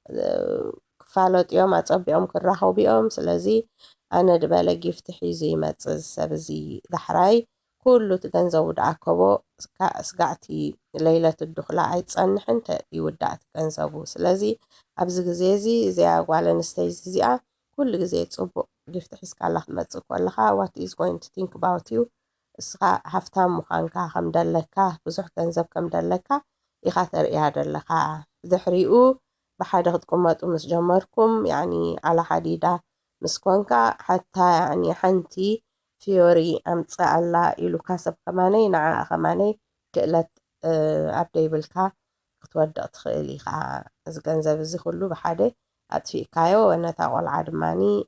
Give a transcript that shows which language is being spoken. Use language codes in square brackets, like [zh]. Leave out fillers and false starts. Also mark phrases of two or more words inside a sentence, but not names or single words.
[ti] ክፋለጡ እዮም ኣፀቢቖም ክራኸቡ እዮም ስለዚ ኣነ ድበለ ጊፍት ሒዙ ይመፅእ ሰብ እዚ ዳሕራይ ኩሉ እቲ ገንዘቡ ድኣከቦ ስጋዕቲ ለይለት ድኹላ ኣይፀንሕን ይውዳእ እቲ ገንዘቡ ስለዚ ኣብዚ ግዜ እዚ እዚኣ ጓል ኣንስተይቲ እዚኣ ኩሉ ግዜ ፅቡቅ ጊፍት ሒዝካ ክትመፅእ ከለካ what [en] is going to think about you [ti] እስኻ ሃፍታም ምዃንካ ከም ደለካ ብዙሕ ገንዘብ ከም ደለካ ኢኻ ተርእያ ዘለኻ ድሕሪኡ ብሓደ ክትቅመጡ ምስ ጀመርኩም ያኒ [ar] على حديدة [ti] ምስ ኮንካ ሓታ ያኒ ሓንቲ ፊዮሪ ኣምፅእ ኣላ ኢሉካ ሰብ ከማነይ ንዓኣ ከማነይ ክእለት ኣብ ደይብልካ ክትወድቕ ትኽእል ኢኻ እዚ ገንዘብ እዚ ኩሉ ብሓደ ኣጥፊእካዮ ነታ ቆልዓ ድማኒ